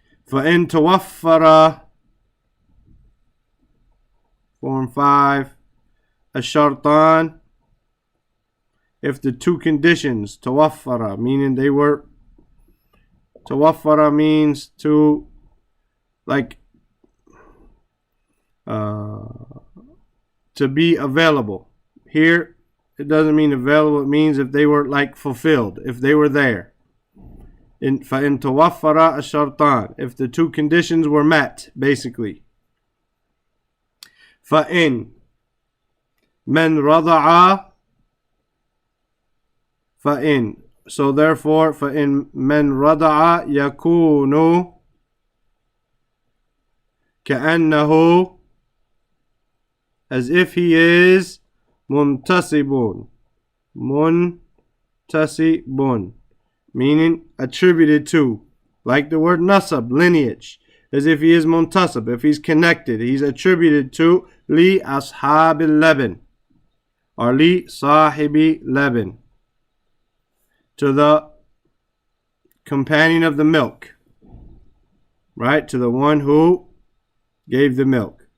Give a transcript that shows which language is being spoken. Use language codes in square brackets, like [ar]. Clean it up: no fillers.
[ar] فَإِن تَوَفَّرَ, [en] Form 5, [ar] الشرطان, [en] if the 2 conditions, tawaffara, meaning they were, tawaffara means to, like, to be available. Here, it doesn't mean available. It means if they were like fulfilled, if they were there. [ar] فَإِن تَوَفَّرَ الشَّرْطَانِ, [en] if the 2 conditions were met, basically. [ar] فَإِن مَنْ رَضَعَ, فَإِن, [en] so therefore, [ar] فَإِن مَنْ رَضَعَ يَكُونُ كَأَنَّهُ, [en] as if he is [ar] muntasibun. [en] Muntasibun, meaning attributed to, like the word nasab, lineage, as if he is muntasib, if he's connected, he's attributed to [ar] li ashabil laban, [en] or [ar] li sahibi laban, [en] to the companion of the milk, right, to the one who gave the milk.